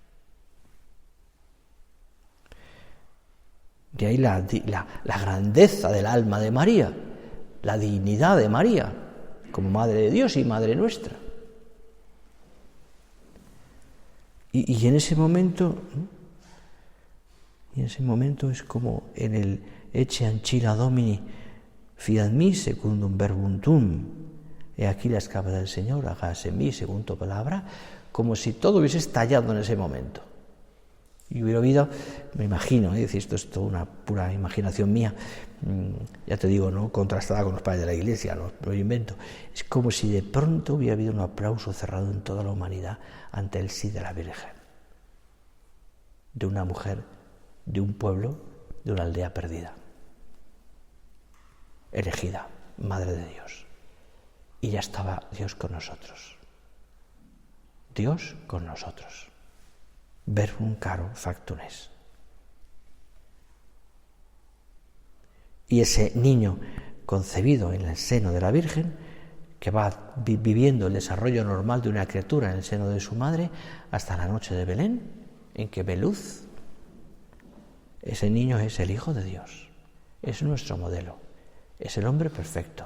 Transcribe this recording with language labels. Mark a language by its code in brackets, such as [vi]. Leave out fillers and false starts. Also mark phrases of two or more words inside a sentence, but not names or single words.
[es] De ahí la grandeza del alma de María, la dignidad de María, como Madre de Dios y Madre nuestra. Y en ese momento... Y en ese momento es como en el [la] Ecce ancilla Domini, fiat mi secundum verbum tuum. [es] He aquí la esclava del Señor, hágase en mí según tu palabra, como si todo hubiese estallado en ese momento. Y hubiera habido, me imagino, esto es toda una pura imaginación mía, ya te digo, no contrastada con los padres de la Iglesia, no lo invento. Es como si de pronto hubiera habido un aplauso cerrado en toda la humanidad ante el sí de la Virgen, de una mujer, de un pueblo, de una aldea perdida, elegida, Madre de Dios. Y ya estaba Dios con nosotros. Dios con nosotros. [la] Verbum caro factum est. [es] Y ese niño concebido en el seno de la Virgen, que va viviendo el desarrollo normal de una criatura en el seno de su madre, hasta la noche de Belén, en que ve luz. Ese niño es el Hijo de Dios, es nuestro modelo, es el hombre perfecto.